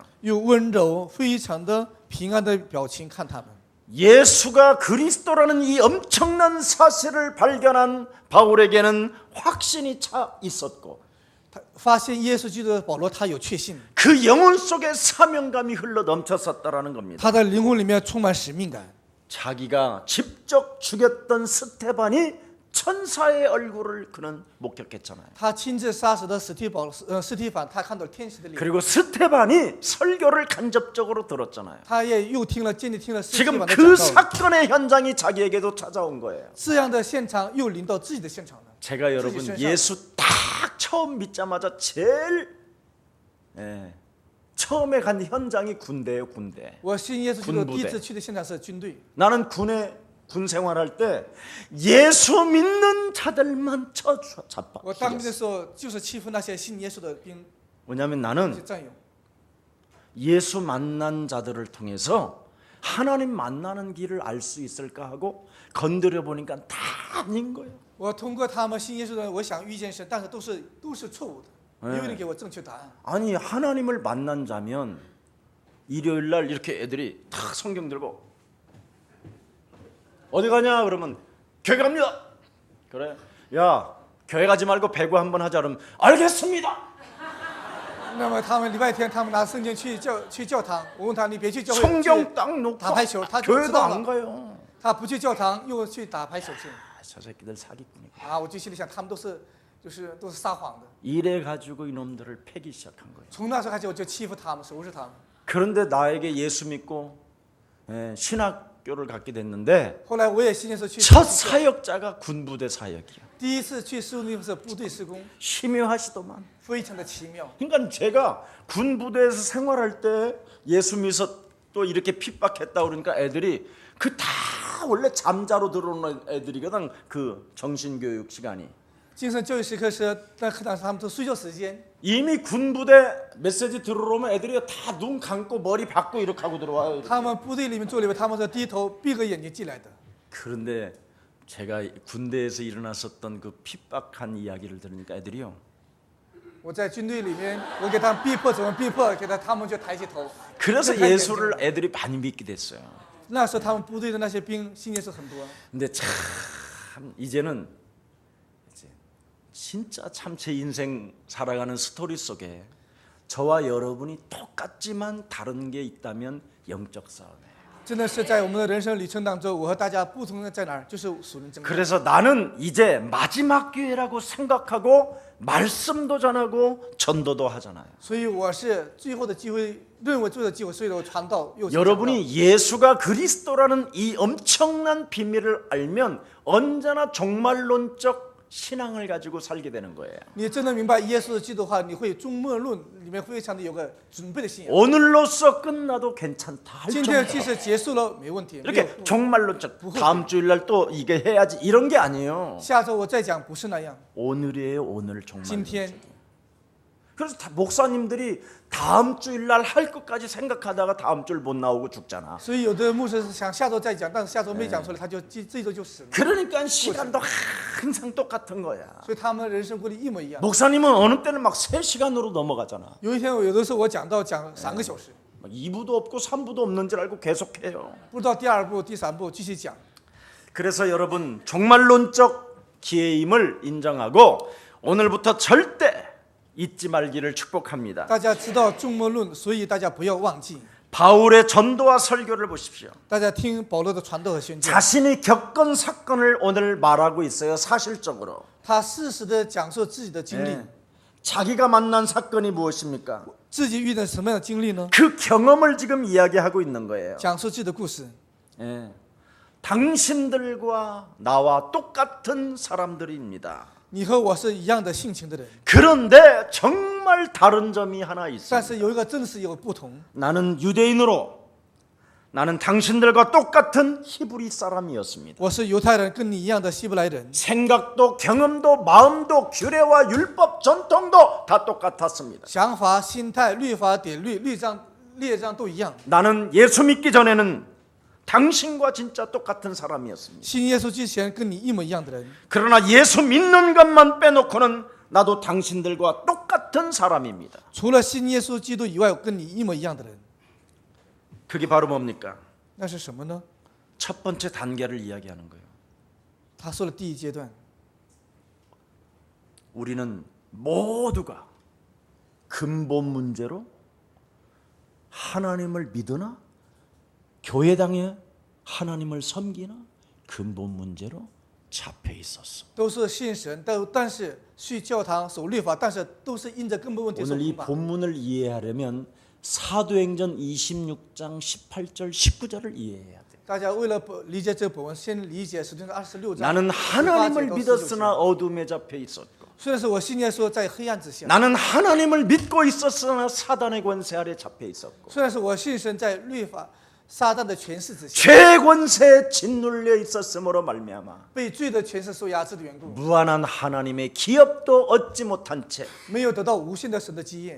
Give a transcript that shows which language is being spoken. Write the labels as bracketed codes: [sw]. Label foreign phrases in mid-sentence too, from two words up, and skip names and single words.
[zh] 用温柔、非常的平安的表情看他们。 [ko] 예수가 그리스도라는 이 엄청난 사실을 발견한 바울에게는 확신이 차 있었고 [zh] 他发现耶稣基督的保罗，他有确信， [ko] 그 영혼 속에 사명감이 흘러 넘쳤었다라는 겁니다. [zh] 他的灵魂里面充满使命感。 [ko] 자기가 직접 죽였던 스테반이 천사의 얼굴을 그는 목격했잖아요. [zh] 他亲自杀死的斯提反，他看到天使的脸， [ko] 그리고 스테반이 설교를 간접적으로 들었잖아요. [zh] 他也又间接听了斯提 [ko] 지금 [zh] 反的 [ko] 그 [zh] 讲道。 [ko] 사건의 현장이 자기에게도 찾아온 거예요. [zh] 这样的现场又临到自己的现场了。 [ko] 제가 여러분 예수 딱 처음 믿자마자 제일 처음에 간 현장이 군대예요, 군대. [zh] 我信耶稣基督 [ko] 군부대 [zh] 第一次去的现场是军队， [ko] 나는 군 생활할 때 예수 믿는 자들만 잡아. [zh] 我当兵的时候就是欺负那些信耶稣的兵， [ko] 왜냐하면 [zh] 那 [ko] 나는 [zh] 些战友。 [ko] 예수 만난 자들을 통해서 하나님 만나는 길을 알 수 있을까 하고 건드려 보니까 다 아닌 거예요. [zh] 我通过他们信耶稣的人，我想遇见神，但是都是错误的，没有人给我正确答案。 [ko] 아니 하나님을 만난 자면 일요일 날 이렇게 애들이 탁 성경 들고 어디 가냐 그러면 교회 갑니다. 그래. 야 교회 가지 말고 배구 한번 하자 그러면 알겠습니다. [zh] 那么他们礼拜天，他们拿圣经去教堂，我问他你别去教会， [ko] 성경 딱 놓고 [zh] 打排球，他就知 [ko] 교회도 [zh] 道 [ko] 안 [zh] 了。 [ko] 가요. [zh] 他不去教堂，又去打排球去。 [ko] 저 새끼들 사기꾼이. [zh] 啊，我就心里想，他们都是撒谎的。 [ko] 이래 가지고 이놈들을 패기 시작한 거예요. [zh] 从那时候开始，我就欺负他们，收拾他们。 [ko] 그런데 나에게 예수 믿고 신학교를 갖게 됐는데 [zh] 后来我也信耶稣去。 [ko] 첫 사역자가 군부대 사역이야. [zh] 第一次去施工是部队施工， [ko] 심묘하시더만. [zh] 非常的奇妙。 [ko] 그러니까 제가 군부대에서 생활할 때 예수 믿었던 또 이렇게 핍박했다 그러니까 애들이 그 다 원래 잠자로 들어오는 애들이거든. 그 정신교육 시간이 [zh] 精神教育时刻是在课堂上他们都睡觉时间。 [ko] 이미 군부대 메시지 들어오면 애들이 다 눈 감고 머리 박고 이렇게 하고 들어와요. [zh] 他们部队里面做里面，他们是低头闭个眼睛进来的。 [ko] 그런데 제가 군대에서 일어났었던 그 핍박한 이야기를 들으니까 애들이요. [zh] 我在军队里面，我给他们逼迫，怎么逼迫？给他们就抬起头。 [ko] 그래서 [zh] 就看眼睛 [ko] 예수를 애들이 많이 믿게 됐어요. [zh] 那时候他们部队的那些兵信耶稣很多。 [ko] 근데 참 이제는 이제 진짜 참 제 인생 살아가는 스토리 속에 저와 여러분이 똑같지만 다른 게 있다면 영적 싸움이에요. [zh] 真的是在我们的人生旅程当中，我和大家不同的在哪儿？就是属灵征战。 [ko] 그래서 나는 이제 마지막 기회라고 생각하고 말씀도 전하고 전도도 하잖아요. [zh] 所以我是最后的机会，认为最后的机会，所以我传道又传道。 [ko] 여러분이 예수가 그리스도라는 이 엄청난 비밀을 알면 언제나 종말론적 신앙을 가지고 살게 되는 거예요. [zh] 你真的明白耶稣是基督的话，你会终末论里面非常的有个准备的信仰。 [ko] 오늘로써 끝나도 괜찮다 할 [zh] 今天 [ko] 정도. [zh] 即使结束了没问题。没有 [ko] 이렇게 종말론적 다음 주일날 또 이게 해야지 이런 게 아니에요. [zh] 下周我再讲，不是那样。 [ko] 오늘이에요. 오늘 [zh] 今 [ko] 종말론적. [zh] 天 [ko] 그래서 목사님들이 다음 주일날 할 것까지 생각하다가 다음 주일 못 나오고 죽잖아. [zh] 所以有的牧师是想下周再讲，但是下周没讲出来，他就这周就死了。 [ko] 그러니까 시간도 항상 똑같은 거야. [zh] 所以他们人生过得一模一样。 [ko] 목사님은 어느 때는 막 3시간으로 넘어가잖아. [zh] 有一天，有的时候我讲到讲3个小时， [ko] 막 2부도 없고 3부도 없는 줄 알고 계속해요. [zh] 不知道第二部、第三部继续讲。 [ko] 그래서 여러분 종말론적 기회임을 인정하고 오늘부터 절대 잊지 말기를 축복합니다. [zh] 大家知道终末论，所以大家不要忘记。 [ko] 바울의 전도와 설교를 보십시오. [zh] 大家听保罗的传道和宣教， [ko] 자신이 겪은 사건을 오늘 말하고 있어요. 사실적으로. [zh] 他适时的讲述自己的经历， [ko] 예. 자기가 만난 사건이 무엇입니까? [zh] 自己遇到什么样的经历呢？ [ko] 그 경험을 지금 이야기하고 있는 거예요. [zh] 讲述自己的故事。 [ko] 예. 당신들과 나와 똑같은 사람들입니다. [zh] 你和我是一样的性情的人， [ko] 그런데 정말 다른 점이 하나 [zh] 但 [ko] 있어요. [zh] 是有一个真是有不同。 [ko] 나는 유대인으로 나는 당신들과 똑같은 히브리 사람이었습니다. [zh] 我是犹太人，跟你一样的希伯来人， [ko] 생각도 경험도 마음도 규례와 율법 전통도 다 똑같았습니다. [zh] 想法、心态、律法、典律、列章都一样。 [ko] 나는 예수 믿기 전에는 당신과 진짜 똑같은 사람이었습니다. [zh] 信耶稣之前跟你一模一样的人， [ko] 그러나 예수 믿는 것만 빼놓고는 나도 당신들과 똑같은 사람입니다. [zh] 除了信耶稣基督以外，跟你一模一样的人， [ko] 그게 바로 뭡니까? [zh] 那是什么呢？ [ko] 첫 번째 단계를 이야기하는 거예요. [zh] 他说了第一阶段， [ko] 우리는 모두가 근본 문제로 하나님을 믿으나 교회당에 하나님을 섬기나 근본 문제로 잡혀 있었어. [zh] 都是信神，但是去教堂守律法，但是都是因着根本问题受 [ko] 오늘 이 [zh] 捆绑。 [ko] 본문을 이해하려면 사도행전 26장 18절 19절을 이해해야 돼. [zh] 大家为了理解这个本文，先理解使徒行传26章。 [ko] 나는 하나님을 [zh] 18节到 [ko] 믿었으나 [zh] 19节 [ko] 어둠에 잡혀 있었고 [zh] 虽然是我信耶稣在黑暗之下， [ko] 나는 하나님을 믿고 있었으나 사단의 권세 아래 잡혀 있었고 [zh] 虽然是我信神在律法撒旦的权势之下， [ko] 죄의 권세에 짓눌려 있었으므로 말미암아 [zh] 被罪的权势所压制的缘故， [ko] 무한한 하나님의 기업도 얻지 못한 채 [zh] 没有得到无限的神的基业，